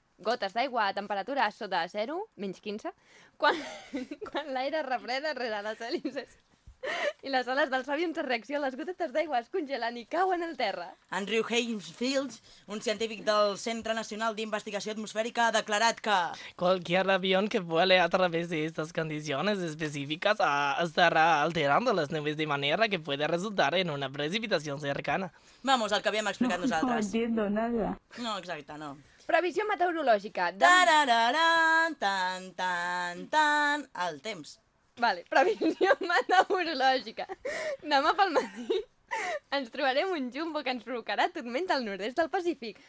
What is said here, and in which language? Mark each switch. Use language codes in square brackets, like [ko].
[ca] Gotes d'aigua a temperatura sota 0, menys 15, quan l'aire es refreda rere les hèlices i les ales dels avions de reacció, les gotetes d'aigua es congelen i cauen al terra. Andrew Haynes Fields, un científic del Centre Nacional d'Investigació Atmosfèrica, ha declarat que... [es] Qualquer avión que vuele a través de estas condiciones específicas estará alterando las nubes de manera que puede resultar en una precipitación cercana. Vamos, el que habíamos explicat no, [ca] nosaltres. [es] No entiendo nada. [ca] No, exacte, no. Previsió meteorològica. El temps. Vale, previsió meteorològica. Demà pel matí ens trobarem un jumbo que ens provocarà tormenta al nord-est del Pacífic.